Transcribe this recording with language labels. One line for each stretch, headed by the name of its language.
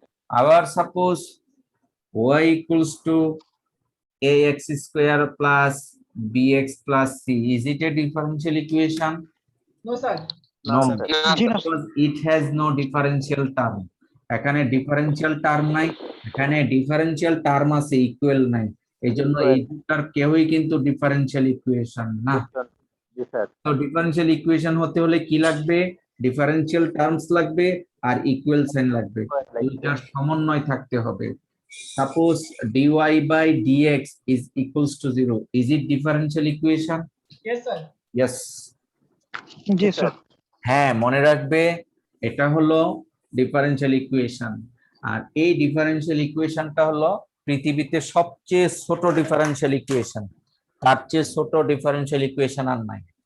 English: Our suppose y equals to ax square plus bx plus c. Is it a differential equation? No, sir. No, sir. because it has no differential term.
Bangla: এখানে differential term নাই, এখানে differential term আছে, equal নাই। এই জন্য এই দুটার কেউই কিন্তু ডিফারেনশিয়াল ইকুয়েশন না। তো ডিফারেনশিয়াল ইকুয়েশন হতে হলে কি লাগবে? ডিফারেনশিয়াল টার্মস লাগবে আর ইকুয়াল সাইন লাগবে, দুইটার সমন্বয় থাকতে হবে।
English: Suppose dy by dx is equals to 0. Is it differential equation? Yes, sir. Yes. Yes, sir.
Bangla: হ্যাঁ, মনে রাখবে এটা হলো ডিফারেনশিয়াল ইকুয়েশন। আর এই ডিফারেনশিয়াল ইকুয়েশনটা হলো পৃথিবীতে সবচেয়ে ছোট ডিফারেনশিয়াল ইকুয়েশন, তার চেয়ে ছোট ডিফারেনশিয়াল ইকুয়েশন আর নাই।